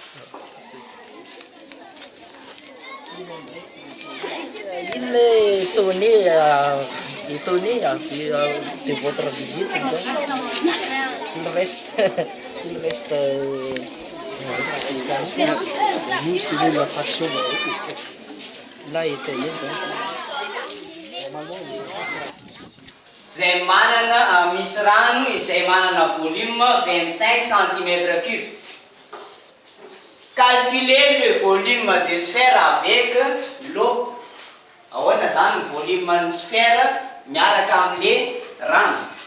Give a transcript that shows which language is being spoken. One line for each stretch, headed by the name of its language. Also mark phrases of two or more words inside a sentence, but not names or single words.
French: Il est étonné de votre visite. Il reste. Nous, c'est la fraction. Là, étonné.
Malagasy: Izay manana misy rano izay manana volume 25 cm3.
French: Calculez le volume de sphère avec l'eau.
Malagasy: Ahoana zany ny volume ny sphère miaraka amin'le rano.